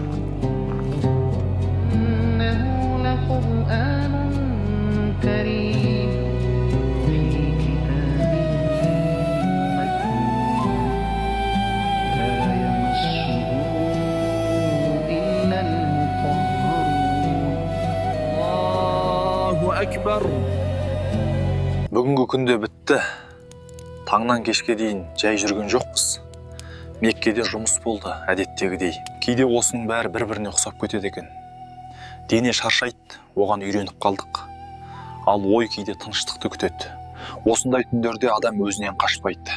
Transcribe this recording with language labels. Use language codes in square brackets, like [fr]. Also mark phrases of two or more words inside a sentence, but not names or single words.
[ar] إنه لقرآن كريم في كتاب مكنون لا يمسه إلا المطهرون. الله أكبر. [kk] Бүгінгі күнде бітті. Таңнан кешке дейін жай жүрген жоқпыз. Меккеде жұмыс болды, әдеттегідей. Кейде осының бәрі бір-біріне ұқсап кетеді екен. Дене шаршайды, оған үйреніп қалдық. Ал ой кейде тыныштықты күтеді. Осындай түндерде адам өзінен қашпайды.